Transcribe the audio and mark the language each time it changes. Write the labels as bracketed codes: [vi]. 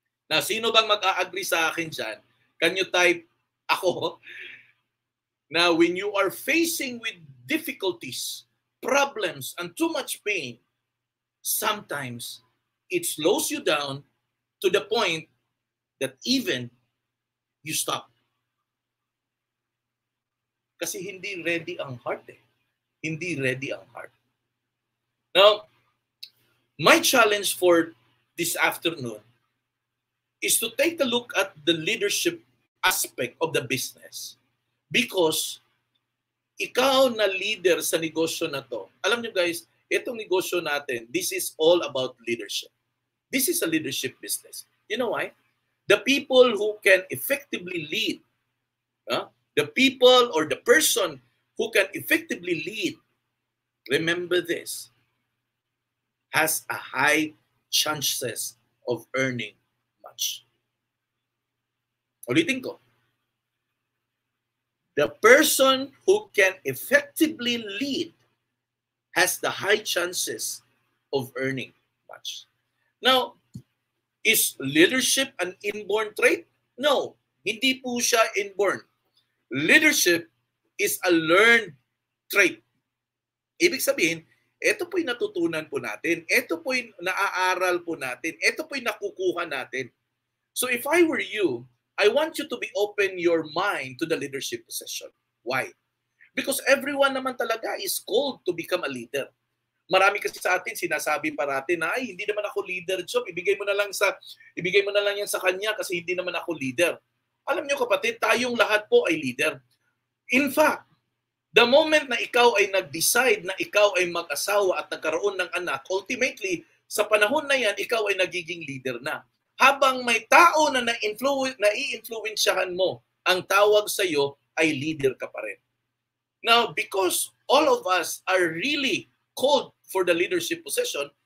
[tl] Na sino bang mag-a-agree sa akin dyan? [en] Can you type [tl] ako? [en] Now, when you are facing with difficulties, problems, and too much pain, sometimes it slows you down to the point that even you stop. [tl] Kasi hindi ready ang heart eh. Hindi ready ang heart. [en] Now, my challenge for this afternoon is to take a look at the leadership aspect of the business. [tl] Because ikaw na leader sa negosyo na to, alam nyo guys, itong negosyo natin, [en] this is all about leadership. This is a leadership business. You know why? The people who can effectively lead, the people or the person who can effectively lead, remember this, has a high chances of earning much. [tl] Ulitin ko. [en] The person who can effectively lead has the high chances of earning much. Now, is leadership an inborn trait? No, [tl] hindi po siya inborn. [en] Leadership is a learned trait. [tl] Ibig sabihin, ito po'y natutunan po natin, ito po'y naaaral po natin, ito po'y nakukuha natin. [en] So if I were you, I want you to be open your mind to the leadership position. Why? Because everyone [tl] naman talaga [en] is called to become a leader. [tl] Marami kasi sa atin sinasabi parati na ay hindi naman ako leader, Chop. Ibigay mo na lang yan sa kanya kasi hindi naman ako leader. Alam niyo kapatid, tayong lahat po ay leader. In fact, the moment na ikaw ay nag-decide na ikaw ay mag-asawa at nagkaroon ng anak, ultimately sa panahon na yan ikaw ay nagiging leader na. Habang may tao na nai-influensyahan mo, ang tawag sa iyo ay leader ka pa rin. [en] Now, because all of us are really called for the leadership position,